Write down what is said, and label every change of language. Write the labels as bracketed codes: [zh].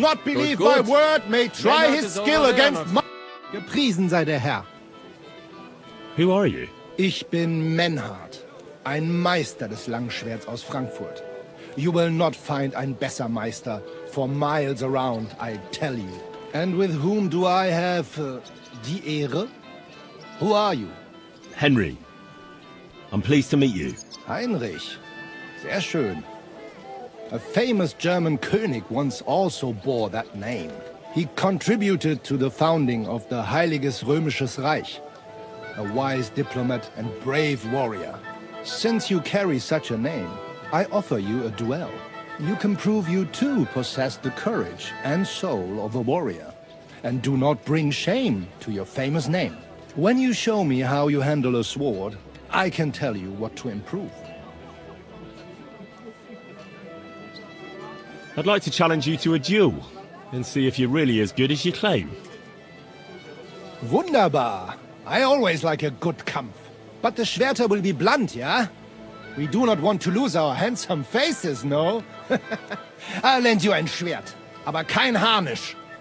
[en] not believe my word may try his skill against my... [de] Gepriesen sei der Herr. [en] Who are you? [de] Ich bin Menhard, ein Meister des Langschwerts aus Frankfurt. [en] You will not find [de] ein besser Meister [en] for miles around, I tell you. And with whom do I have [de] die Ehre? [en] Who are you? Henry. I'm pleased to meet you. [de] Heinrich. Sehr schön. [en] A famous German König once also bore that name. He contributed to the founding of the Heiliges Römisches Reich. A wise diplomat and brave warrior. Since you carry such a name, I offer you a duel. You can prove you too possess the courage and soul of a warrior. And do not bring shame to your famous name. When you show me how you handle a sword, I can tell you what to improve. I'd like to challenge you to a duel and see if you're really as good as you claim. [de] Wunderbar. [en] I always like a good Kampf. But the Schwerter will be blunt, yeah? We do not want to lose our handsome faces, no? I'll lend you [de] ein Schwert, aber kein Harnisch.